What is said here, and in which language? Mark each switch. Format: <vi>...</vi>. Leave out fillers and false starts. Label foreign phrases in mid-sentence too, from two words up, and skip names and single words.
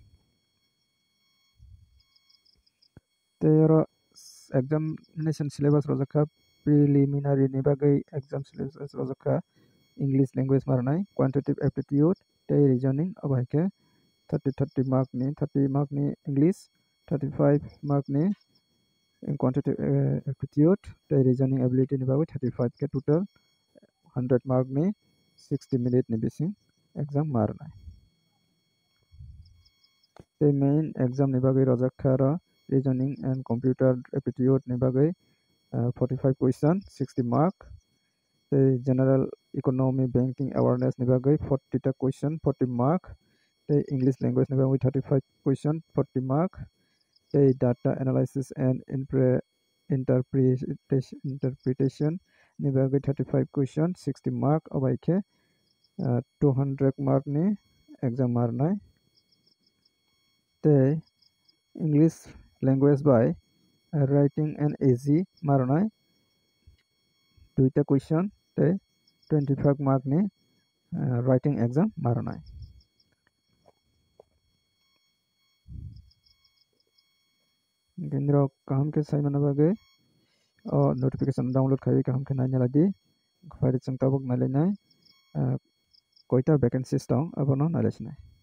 <trp>tei ro</trp> <en>examination syllabus</en> <trp>rojak kha preliminary ni bagai</trp> <en>exam syllabus</en> <trp>rojak kha</trp> <en>English language</en> <trp>marnai</trp> <en>quantitative aptitude</en> <trp>tei reasoning abai ke 30 mark ni English 35 mark ni quantitative aptitude tei</trp> <en>reasoning ability</en> <trp>ni bagai 35 ke total 100 mark ni 60 minute ni bising exam marnai tei</trp> <en>main exam</en> <trp>ni bagai rojak khara</trp> <en>reasoning and computer aptitude</en> <trp>ni bagai 45 question 60 mark tei</trp> <en>general economy banking awareness</en> <trp>ni bagai 40 ta question 40 mark tei</trp> <en>English language</en> <trp>ni bagai 35 question 40 mark tei</trp> <en>data analysis and</en> <trp>interpretation ni bagai 35 question 60 mark abai ke 200 mark ni exam marnai tei</trp> <en>English language by writing and easy</en> <trp>marnai 2 ta question tei 25 mark ni</trp> <en>writing exam</en> <trp>marnai gendro kaham ke sai mana bagai</trp> <en>notification download</en> <trp>khai kaham ke nanya ladi file chung tabuk nalenai koita vacancies tong abono nalesnai</trp>